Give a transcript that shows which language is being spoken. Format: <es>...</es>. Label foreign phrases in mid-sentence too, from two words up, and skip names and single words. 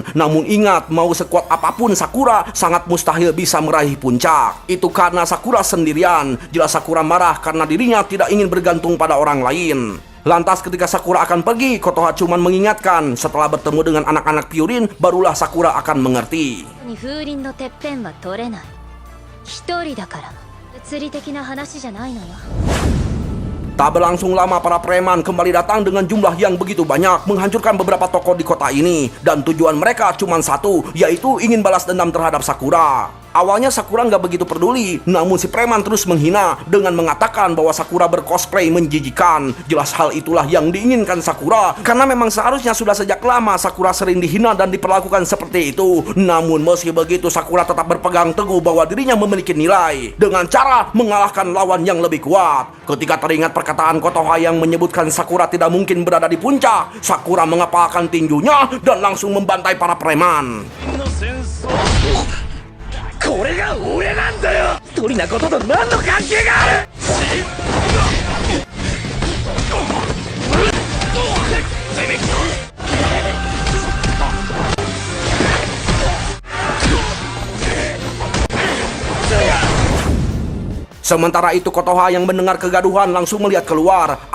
<id>Namun ingat, mau sekuat apapun Sakura sangat mustahil bisa meraih puncak. Itu karena Sakura sendirian. Jelas Sakura marah karena dirinya tidak ingin bergantung pada orang lain. Lantas ketika Sakura akan pergi, Kotoha cuman mengingatkan, setelah bertemu dengan anak-anak Pyurin, barulah Sakura akan mengerti.</id> <ja>風鈴のてっぺんは取れない。一人だから。物理的な話じゃないのよ。</ja> <id>Tak berlangsung lama para preman kembali datang dengan jumlah yang begitu banyak, menghancurkan beberapa toko di kota ini. Dan tujuan mereka cuma satu, yaitu ingin balas dendam terhadap Sakura. Awalnya Sakura nggak begitu peduli, namun si preman terus menghina dengan mengatakan bahwa Sakura bercosplay menjijikan. Jelas hal itulah yang diinginkan Sakura, karena memang seharusnya sudah sejak lama Sakura sering dihina dan diperlakukan seperti itu. Namun meski begitu Sakura tetap berpegang teguh bahwa dirinya memiliki nilai dengan cara mengalahkan lawan yang lebih kuat. Ketika teringat perkataan Kotoha yang menyebutkan Sakura tidak mungkin berada di puncak, Sakura mengepalkan tinjunya dan langsung membantai para preman.</id> <ja>の戦争これが俺なんだよ。一人なことと何の関係がある。</ja> <id>Sementara itu Kotoha yang mendengar kegaduhan langsung melihat keluar.</id>